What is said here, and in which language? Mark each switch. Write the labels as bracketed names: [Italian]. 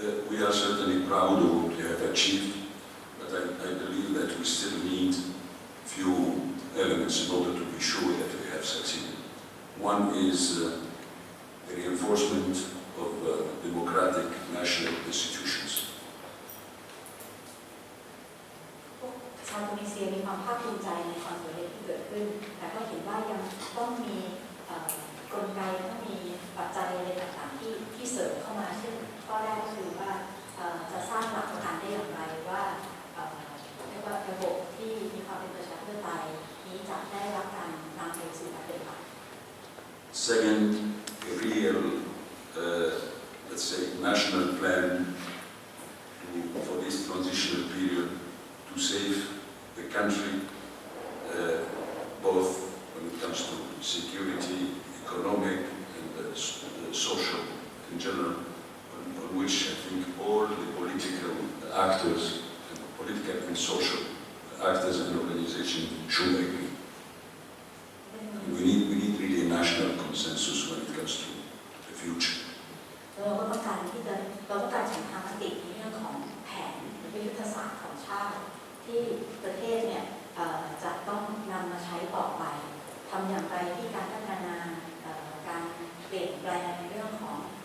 [English] We are certainly proud of what we have achieved, but I believe that we still need few elements in order to be sure that we have succeeded. One is the reinforcement of democratic national institutions. [Thai] ชาวตุนิเซียมีความภาคภูมิใจในความสำเร็จที่เกิดขึ้นแต่ก็เห็นว่ายังต้องมีกลไกต้องมีปัจจัยอะไรต่างๆที่เสริมเข้ามาเช่นข้อแรกก็คือว่าจะสร้างหลักประกันได้อย่างไรว่าเรียกว่าระบบที่มีความเป็นประชาธิปไตยนี้จะได้รับการนำไปสู่การปฏิบัติ [English] Second, a real, let's say, national plan for this transitional period to save the country, both when it comes to security, economic, and social in general, on which I think all the political actors, political and social actors and organizations should agree. We need really a national consensus when it comes to the future. [Thai] เราก็ต้องการฉันทามติในเรื่องของแผนหรือยุทธศาสตร์ของชาติที่ประเทศเนี่ยจะต้องนำมาใช้ต่อไปทำอย่างไรที่การพัฒนาการเปลี่ยนแปลงในเรื่องของ